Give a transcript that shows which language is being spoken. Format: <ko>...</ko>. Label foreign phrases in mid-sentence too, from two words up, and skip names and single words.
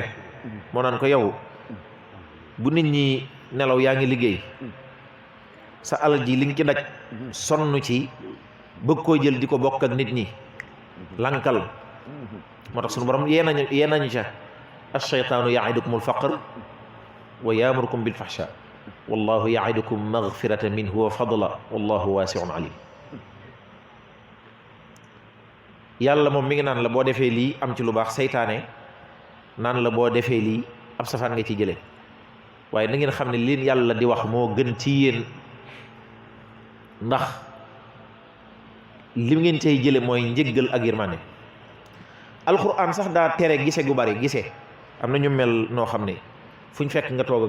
<wo>moo naan ko yow bu nit ñi nelaw yaa ngi liggéey sa alal ji li nga ci daj sonn ci bëgg koo jël di ko bokk ak nit ñi lankal moo tax sunu borom yee nañu ca</wo> <ar>الشيطان يعدكم الفقر ويأمركم بالفحشاء والله يعدكم مغفرة منه وفضلا والله واسع عليم</ar> <wo>yàlla moom mi ngi naan la boo defee lii am ci lu baax saytaane naan la boo defee lii ab safaan nga ci jële waaye na ngeen xam ne leen yàlla di wax moo gën ci yéen ndax li ngeen cay jële mooy njëggal ak yërmande alxuraan sax daa tere gise gu bari gise am na ñu mel noo xam ne fu ñu fekk nga toog</wo>